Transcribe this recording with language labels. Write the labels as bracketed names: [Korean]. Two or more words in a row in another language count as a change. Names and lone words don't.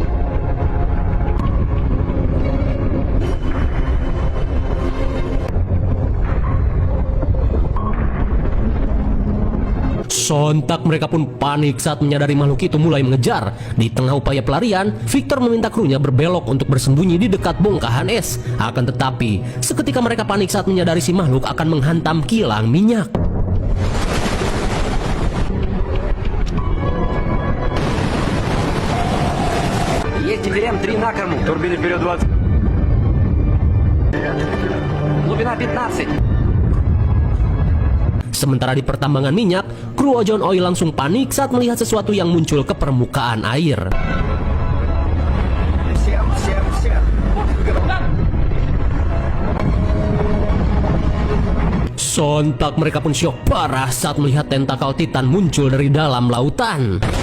[Indonesian] Sontak mereka pun panik saat menyadari makhluk itu mulai mengejar. Di tengah upaya pelarian, Victor meminta krunya berbelok untuk bersembunyi di dekat bongkahan es. Akan tetapi, seketika mereka panik saat menyadari si makhluk akan menghantam kilang minyak. [Russian] Теперь М3 на корму. Турбины вперед 20. Глубина 15. [Indonesian] Sementara di pertambangan minyak, kru Ojon Oil langsung panik saat melihat sesuatu yang muncul ke permukaan air. Sontak mereka pun syok parah saat melihat tentakel Titan muncul dari dalam lautan.